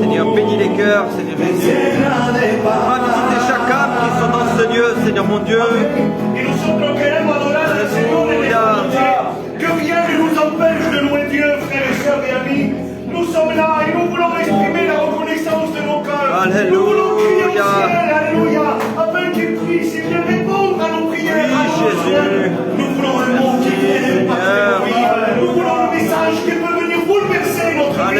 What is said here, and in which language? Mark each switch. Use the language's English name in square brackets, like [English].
[French] Seigneur, bénis les cœurs, Seigneur [Spanish] me [French] Jésus. [Spanish] llenas de [French] Va [Spanish] paz. [French] visiter chaque âme qui sont dans ce lieu, Seigneur mon Dieu. [Spanish] Et nosotros queremos adorar al Señor en esta noche. [French] Que rien ne nous empêche de louer Dieu, frères et sœurs et amis. Nous sommes là et nous voulons exprimer la reconnaissance de nos cœurs. Alléluia. Nous voulons crier au ciel, Alléluia, afin qu'il puisse et bien répondre à nos prières. Oui, Jésus. Nous voulons un mot qui vienne partir de vie. Nous voulons un message qui peut venir bouleverser notre vie.